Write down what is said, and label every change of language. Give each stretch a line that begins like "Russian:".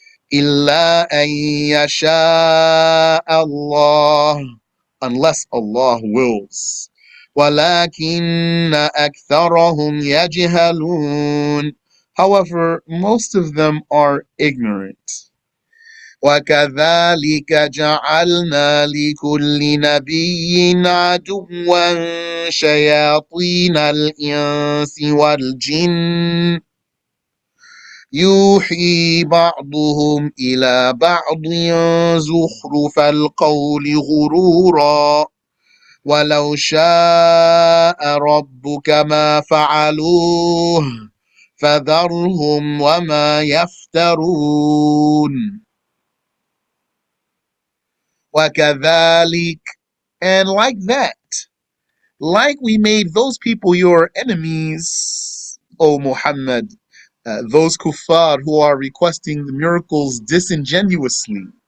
Arabic: Illa an yasha Allah,
English: unless Allah wills.
Arabic: وَلَكِنَّ أَكْثَرَهُمْ يَجْهَلُونَ.
English: However, most of them are ignorant.
Arabic: وكذلك جعلنا لكل نبي عدوا شياطين الإنس والجن يوحي بعضهم إلى بعض زخرف القول غرورا ولو شاء ربك ما فعلوه فذرهم وما يفترون. وَكَذَلِكَ,
English: and like that, like we made those people your enemies, O Muhammad, those kuffar who are requesting the miracles disingenuously.